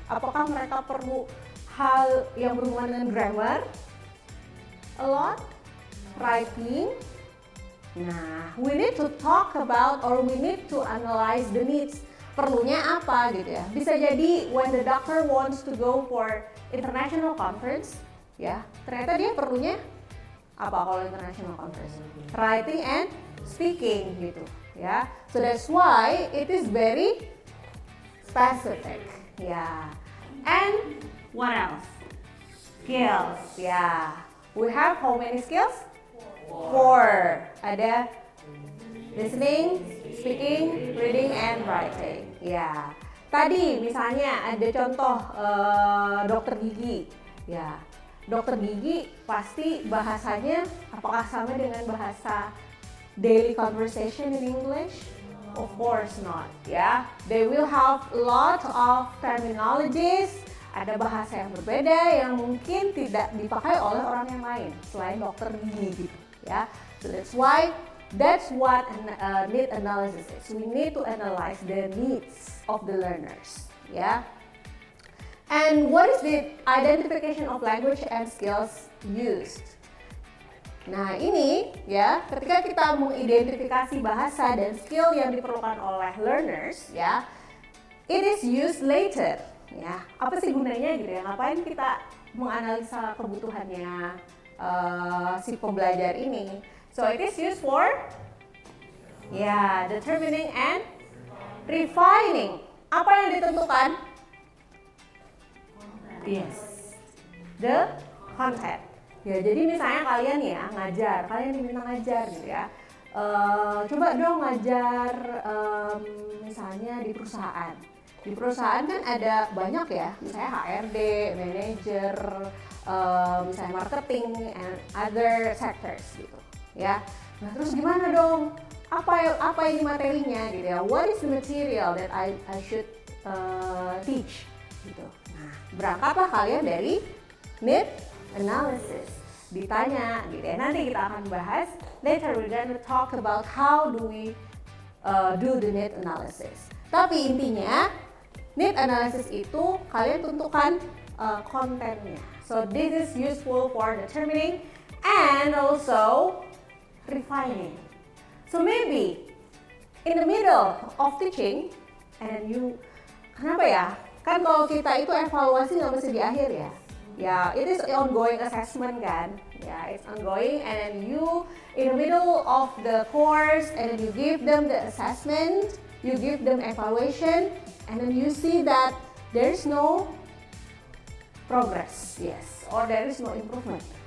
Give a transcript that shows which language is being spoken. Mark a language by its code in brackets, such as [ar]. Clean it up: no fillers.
[id] Apakah mereka perlu hal yang berhubungan dengan grammar? [en] A lot? Writing. Nah, we need to talk about or we need to analyze the needs. [id] Perlunya apa gitu ya? Bisa jadi [en] when the doctor wants to go for international conference, [id] ya, ternyata dia perlunya apa kalau international conference? [en] Writing and speaking gitu, ya. So that's why it is very specific, ya. And what else? Skills, ya. We have how many skills? 4. [id] Ada listening, speaking, reading, and writing. Ya. Tadi misalnya ada contoh dokter gigi. Ya. Dokter gigi pasti bahasanya apakah sama dengan bahasa [en] daily conversation in English? Of course not. [id] Ya. [en] They will have a lot of terminologies. [id] Ada bahasa yang berbeda yang mungkin tidak dipakai oleh orang yang lain selain dokter gigi gitu. [en] Ya, so that's what need analysis is. We need to analyze the needs of the learners. Yeah. And what is the identification of language and skills used? [id] Nah ini ya, ketika kita mengidentifikasi bahasa dan skill yang diperlukan oleh learners, ya, [en] it is used later. [id] Ya, apa sih gunanya gitu ya? Ngapain kita menganalisa kebutuhannya si pembelajar ini? [en] So it is used for determining and refining. [id] Apa yang ditentukan? [en] Yes, the content. [id] Ya, jadi misalnya kalian ya ngajar, kalian diminta ngajar gitu ya. Coba dong ngajar misalnya di perusahaan. Di perusahaan kan ada banyak ya, misalnya HRD, manager, misalnya marketing [en] and other sectors [id] gitu ya. Nah terus gimana dong? Apa ini materinya gitu ya? [en] What is the material that I should teach gitu. [id] Nah berangkatlah kalian dari need analysis. Ditanya gitu ya. Nanti kita akan bahas. [en] Later we're gonna talk about how do we do the need analysis. [id] Tapi intinya need analysis itu kalian tentukan kontennya. [en] So this is useful for determining and also refining. So maybe in the middle of teaching and you, [id] kenapa ya? Kan kalau kita itu evaluasi nggak mesti di akhir ya. [en] Ya, it is ongoing assessment kan. Ya, it's ongoing and then you in the middle of the course and then you give them the assessment, you give them evaluation and then you see that there is no progress, yes, or there is no improvement.